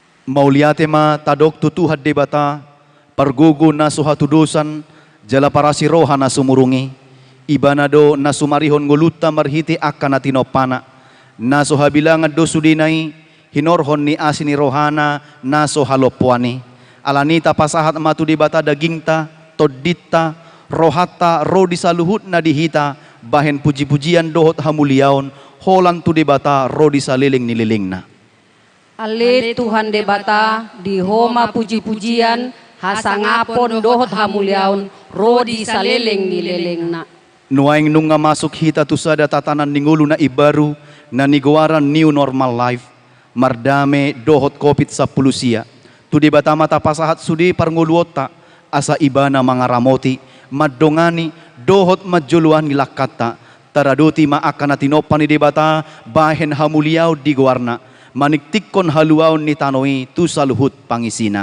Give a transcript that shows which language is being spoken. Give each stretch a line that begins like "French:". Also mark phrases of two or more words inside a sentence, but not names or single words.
Batak Toba: Mauliate ma tadok tutuhat debata, pargugo na suhatudusan, jala parasi roha na sumurungi, ibanado na sumarihon nguluta marhiti akan na tinopana, na suhabilangan do sudinay, hinorhon ni asini rohana na suhalopwani, alanita pasahat matu debata dagingta, todita, rohata, rodi saluhut na dihita, bahen puji-pujian dohot hamuliaon, holan tu debata, rodi saliling nililing na. Ale Tuhan debata, di homa puji-pujian, hasangapon dohot hamuliaon, rodi saleleng nileleng na. Nuaing nung nga masuk hita tu sada tatanan ningulo na ibaru, na niguaran
English: new normal life,
Batak Toba: mardame dohot kopit sa pulusia. Tu debata mata pasahat sudi parnguluota, asa iba na mga ramoti, madongani, dohot madjuluan ngilakata, taraduti maakana tinopan ni debata, bahen hamuliaw di guarna, maniktikon haluaw ni tanoi tu saluhut pangisina.